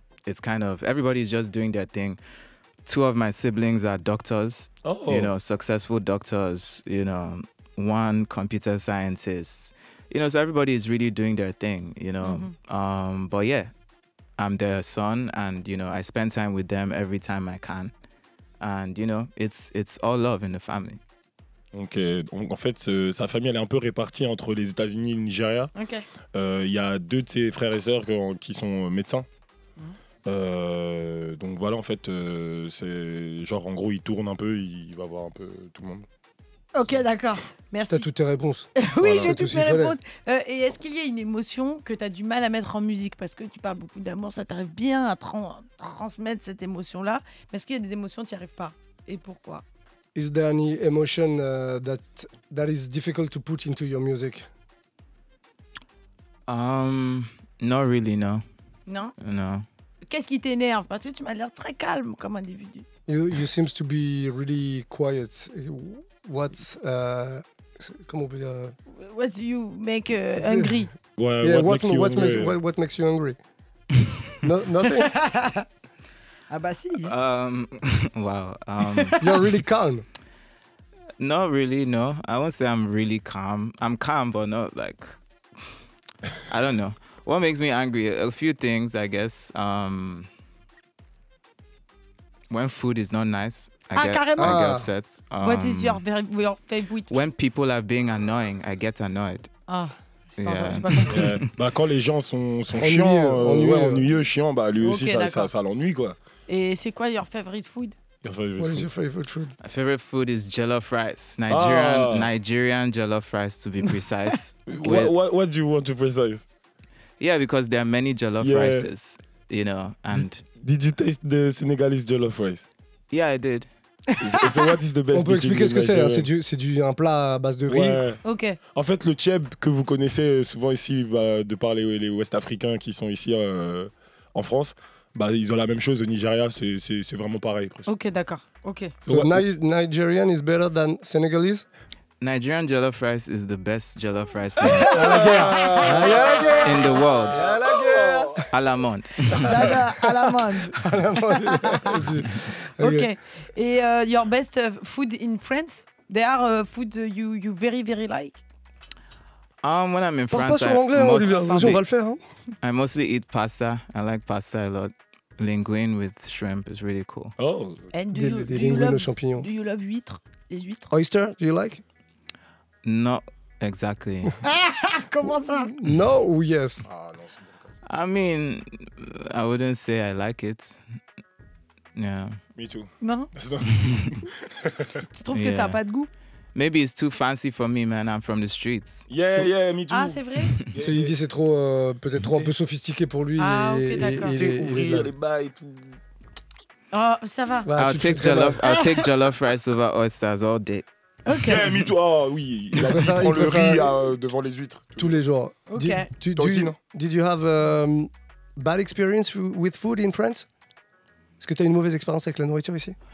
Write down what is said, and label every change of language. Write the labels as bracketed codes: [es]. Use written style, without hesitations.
[en] It's kind of, everybody's just doing their thing. 2 of my siblings are doctors, you know, successful doctors, you know, 1 computer scientist, you know, so everybody is really doing their thing, you know. But yeah, I'm their son and, you know, I spend time with them every time I can. And, you know, it's all love in the family. [fr] Donc en fait, sa famille, elle est un peu répartie entre les États-Unis et le Nigeria. Il y a 2 de ses frères et sœurs qui sont médecins. Donc voilà, en fait, c'est genre, en gros, il tourne un peu, il va voir un peu tout le monde. Ok, d'accord. Merci. T'as toutes tes réponses. Oui, Voilà, j'ai tout toutes ce mes qu'il fallait. réponses. Et est-ce qu'il y a une émotion que tu as du mal à mettre en musique? Parce que tu parles beaucoup d'amour, ça t'arrive bien à transmettre cette émotion-là. Mais est-ce qu'il y a des émotions, tu n'y arrives pas? Et pourquoi? [en] Is there any emotion that is difficult to put into your music? Not really, no. [fr] Non? [en] No. [fr] Qu'est-ce qui t'énerve? Parce que tu m'as l'air très calme comme individu. [en] You seems to be really quiet. [fr] What's comment on peut dire? [en] What do you make hungry? [fr] Ouais, [en] Yeah, what makes you hungry? what makes you hungry? Nothing. [fr] Ah bah si. [en] Wow. You're really calm. Not really, no. I won't say I'm really calm. I'm calm, but not like, I don't know. What makes me angry? A few things, I guess. When food is not nice, I get upset. What is your favorite? When people are being annoying, I get annoyed. Ah. Yeah. [fr] Bah, quand les gens sont Ennuyeux, chiants, ennuyeux. chiants, bah lui aussi, Ok, ça l'ennuie, quoi. Et c'est quoi [en] your favorite food? What is your favorite food? My favorite food is jollof rice. Nigerian jollof rice, to be precise. What do you want to precise? Yeah, because there are many jollof rices, you know, and... Did you taste the Senegalese jollof rice? Yeah, I did. So what is the best? [fr] On peut expliquer ce que c'est. Hein. C'est un plat à base de riz. Ouais. Ok. En fait, le tchèb que vous connaissez souvent ici, de par les Ouest-Africains qui sont ici en France, bah, ils ont la même chose au Nigeria, c'est vraiment pareil. Presque. Ok, d'accord. Ok. [en] So Nigerian is better than Senegalese? Nigerian jollof rice is the best jollof rice in the world. [fr] À la monde. J'adore, à la mode. Ok. [en] Et your best food in France? There are food you very, very like? When I'm in [fr] Parle pas [en] France, [fr] sur l'anglais, hein, Olivier. Vas-y, on va [en] mostly, [fr] le faire. Hein. [en] I mostly eat pasta. I like pasta a lot. Linguine with shrimp is really cool. Oh. And [fr] Des linguines aux champignons. [en] do you love huîtres? [fr] Les huîtres? [en] Oyster, do you like? Not exactly. [fr] Comment ça? [en] No ou yes? [fr] Ah non, c'est bon. [en] I mean, I wouldn't say I like it. Yeah. Me too. [fr] Non? Non. Tu trouves que ça n'a pas de goût? [en] Maybe it's too fancy for me, man. I'm from the streets. Yeah, me too. [fr] Ah, c'est vrai? Il dit c'est trop, peut-être trop un peu sophistiqué pour lui. Ah, ok, d'accord. Tu sais, ouvrir les bails et tout. Oh, ça va. Bah, [en] I'll take jollof rice over oysters all day. [fr] Ok. [en] Yeah, me too. [fr] Oh oui, il a dit préfère- prends il le préfère- riz devant les huîtres. tous les jours. Ok. Toi aussi, non? [en] Did you have bad experience with food in France? [fr] Est-ce que tu as une mauvaise expérience avec la nourriture ici?